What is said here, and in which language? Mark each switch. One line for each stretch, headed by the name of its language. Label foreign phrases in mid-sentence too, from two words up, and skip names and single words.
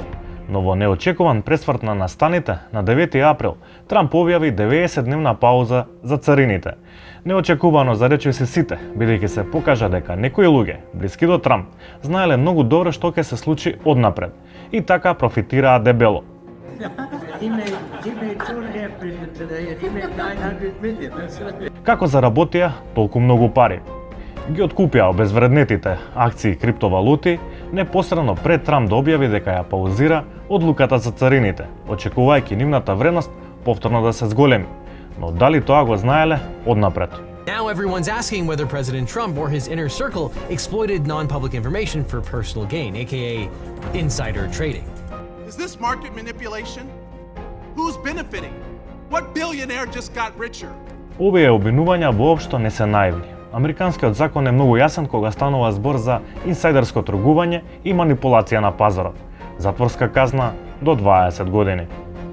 Macedonian: Но во неочекуван пресврт на настаните, на 9 април, Трамп објави 90-дневна пауза за царините. Неочекувано за речиси сите, бидејќи се покажа дека некои луѓе, блиски до Трамп, знаеле многу добро што ќе се случи однапред и така профитираа дебело.
English: He made $2.5 billion today, and he made $900 million.
Macedonian: Како заработија толку многу пари? Ги откупија обезвреднетите акции и криптовалути непосредно пред Трамп да објави дека ја паузира одлуката за царините, очекувајќи нивната вредност повторно да се зголеми. Но дали тоа го знаеле однапред?
English: Now everyone's asking whether President Trump or his inner circle exploited non-public information for personal gain, aka insider trading. Is this market manipulation? Who's benefiting? What billionaire just got richer?
Macedonian: Овие обвинувања воопшто не се наивни. Американскиот закон е многу јасен кога станува збор за инсайдерско тргување и манипулација на пазарот. Затворска казна до 20 години.